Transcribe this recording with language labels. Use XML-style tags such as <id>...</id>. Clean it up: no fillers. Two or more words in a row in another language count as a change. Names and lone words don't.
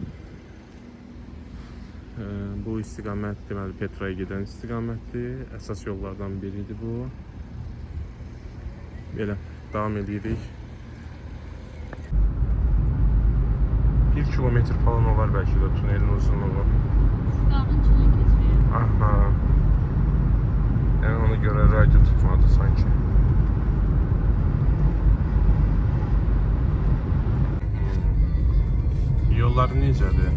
<az>Bu istiqamət deməli Petraya gedən istiqamətdir. Əsas yollardan biridir bu. Belə davam edirik.</az> <tr>1 kilometr falan olar belki de tünelin uzunluğu. Dağın içine geçiyor. Aha. Yani ona göre radyo tutmadı sanki.</tr> <az>Yolları necədir?</az>